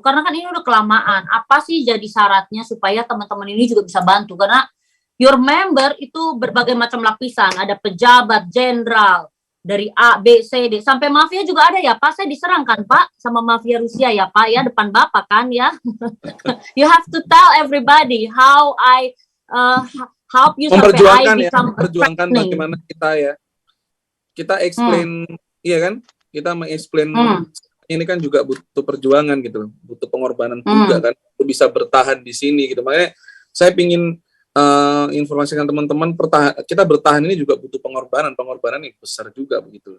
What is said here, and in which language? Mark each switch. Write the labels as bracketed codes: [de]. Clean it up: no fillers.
[id] Karena kan ini udah kelamaan. Apa sih jadi syaratnya supaya teman-teman ini juga bisa bantu? Karena [en] your member [id] itu berbagai macam lapisan. Ada pejabat, jenderal, dari A, B, C, D. Sampai mafia juga ada ya Pak. Saya diserang kan Pak sama mafia Rusia ya Pak ya. Depan Bapak kan ya. [en] You have to tell everybody how I help you [id] sampai [en] I become [id] memperjuangkan bagaimana kita explain, iya kan? Kita mengeksplain ini kan juga butuh perjuangan gitu, butuh pengorbanan juga kan, untuk bisa bertahan di sini gitu. Makanya saya pingin informasikan teman-teman, kita bertahan ini juga butuh pengorbanan yang besar juga begitu.